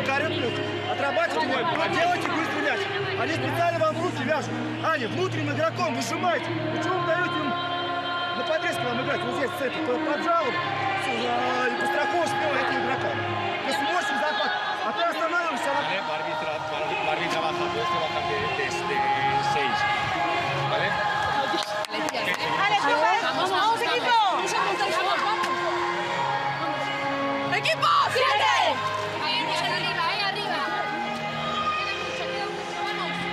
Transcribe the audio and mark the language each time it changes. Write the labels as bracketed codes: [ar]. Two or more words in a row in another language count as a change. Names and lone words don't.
[ru] Карен, отрабатывайте его, делайте быстрый мяч. Они специально вам руки вяжут. Аня, внутренним игроком выжимайте. Почему вы даете им на подрезке вам играть? Вот здесь, с этой, поджал, и постраховываешь этим игрокам. Если мощный захват, а ты останавливаешься, [es] Barbie trabaja, pues trabaja desde 6. ¿Vale? Vamos, vamos, equipo. ¡Equipo! ¡Siete! Ahí arriba, ahí arriba. Queda mucho, vamos.